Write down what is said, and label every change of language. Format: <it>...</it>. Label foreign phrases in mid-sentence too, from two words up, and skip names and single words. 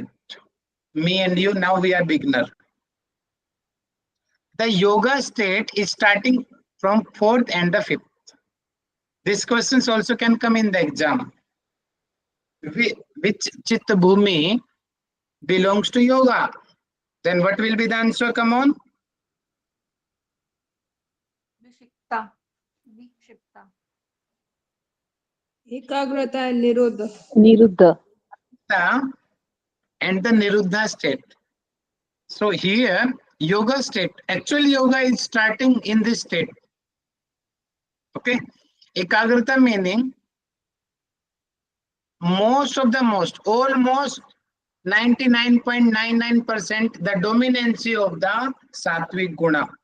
<en>Me and you, now we are beginner. The yoga state is starting from 4th and the 5th. These questions also can come in the exam. Which</en> <sa>Chitta Bhumi</sa> <en>belongs to yoga? Then what will be the answer? Come on. Vikshipta. Vikshipta. Ekagrata and Nirodha. Niruddha. And the Niruddha state. So here, yoga state. Actually, yoga is starting in this state. Okay. Ekagrata meaning almost 99.99% the dominancy of the</en> <sa>sattvic guna.</sa>